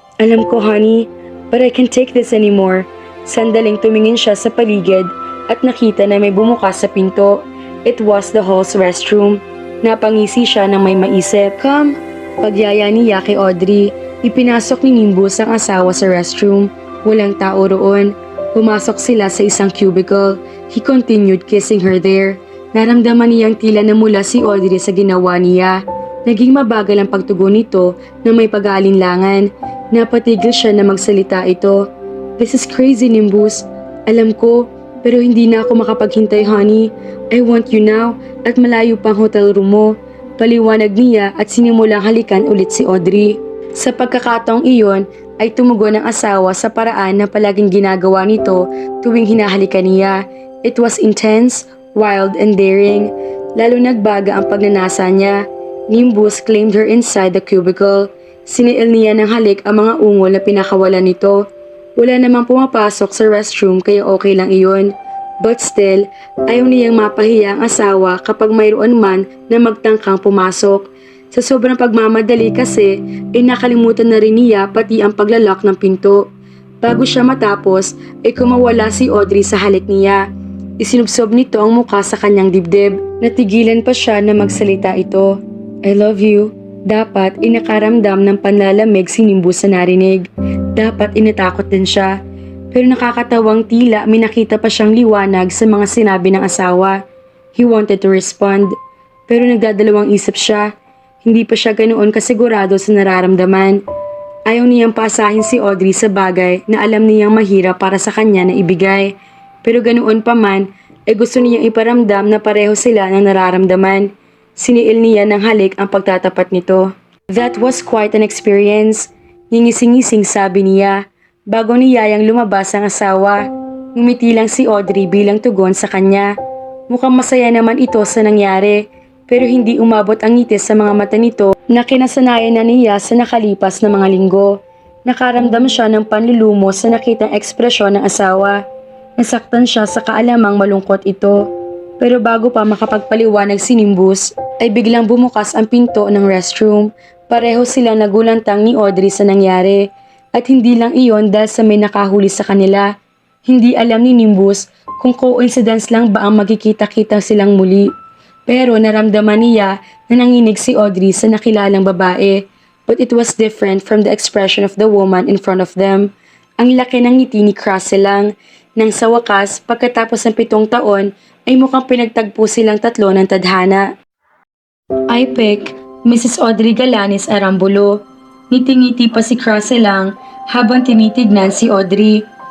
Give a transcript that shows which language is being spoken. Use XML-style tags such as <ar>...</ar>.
<tl>Alam ko,</tl> <en>honey, but I can't take this anymore.</en> <tl>Sandaling tumingin siya sa paligid at nakita na may bumukas sa pinto.</tl> <en>It was the hall's restroom.</en> <tl>Napangisi siya nang may maisip.</tl> <en>Come!</en> <tl>Pagyaya niya kay Audrey, ipinasok ni Nimbus ang asawa sa restroom. Walang tao roon. Pumasok sila sa isang cubicle.</tl> <en>He continued kissing her there.</en> <tl>Naramdaman niyang tila namula si Audrey sa ginawa niya. Naging mabagal ang pagtugon nito na may pag-aalinlangan. Napatigil siya na magsalita ito.</tl> <en>This is crazy, Nimbus.</en> <tl>Alam ko, pero hindi na ako makapaghintay, honey.</tl> <en>I want you now</en> <tl>at malayo pang hotel room mo. Paliwanag niya at sinimulang halikan ulit si Audrey. Sa pagkakataong iyon ay tumugon ang asawa sa paraan na palaging ginagawa nito tuwing hinahalikan niya.</tl> <en>It was intense, wild and daring.</en> <tl>Lalo nagbaga ang pagnanasa niya.</tl> <en>Nimbus claimed her inside the cubicle.</en> <tl>Siniil niya ng halik ang mga ungol na pinakawalan nito. Wala namang pumapasok sa restroom kaya okay lang iyon.</tl> <en>But still,</en> <tl>ayaw niyang mapahiya ang asawa kapag mayroon man na magtangkang pumasok. Sa sobrang pagmamadali kasi, ay nakalimutan na rin niya pati ang paglalak ng pinto. Bago siya matapos, ay kumawala si Audrey sa halik niya. Isinubsob nito ang mukha sa kanyang dibdib. Natigilan pa siya na magsalita ito.</tl> <en>I love you.</en> <tl>Dapat inakaramdam ng panlalamig si Nimbus sa narinig. Dapat inatakot din siya. Pero nakakatawang tila may nakita pa siyang liwanag sa mga sinabi ng asawa.</tl> <en>He wanted to respond.</en> <tl>Pero nagdadalawang isip siya. Hindi pa siya ganoon kasigurado sa nararamdaman. Ayaw niyang paasahin si Audrey sa bagay na alam niyang mahirap para sa kanya na ibigay. Pero ganoon pa man, ay gusto niyang iparamdam na pareho sila ng nararamdaman. Siniil niya ng halik ang pagtatapat nito.</tl> <en>That was quite an experience.</en> <tl>Ngingising-ngising sabi niya. Bago niyayang lumabas ang asawa, ngumiti lang si Audrey bilang tugon sa kanya. Mukhang masaya naman ito sa nangyari, pero hindi umabot ang ngitis sa mga mata nito na kinasanayan na niya sa nakalipas na mga linggo. Nakaramdam siya ng panlulumo sa nakitang ekspresyon ng asawa. Nasaktan siya sa kaalamang malungkot ito. Pero bago pa makapagpaliwanag si Nimbus, ay biglang bumukas ang pinto ng restroom. Pareho silang nagulantang ni Audrey sa nangyari. At hindi lang iyon dahil sa may nakahuli sa kanila. Hindi alam ni Nimbus kung coincidence lang ba ang magkikita-kita silang muli. Pero naramdaman niya na nanginig si Audrey sa nakilalang babae.</tl> <en>But it was different from the expression of the woman in front of them.</en> <tl>Ang laki ng ngiti ni Krusty lang. Nang sa wakas, pagkatapos ng 7 taon, ay mukhang pinagtagpo silang tatlo ng tadhana.</tl> <en>I pick</en> <tl>Mrs. Audrey Galanis Arambulo. Ngiti-ngiti pa si Krusty lang habang tinitignan si Audrey.</tl>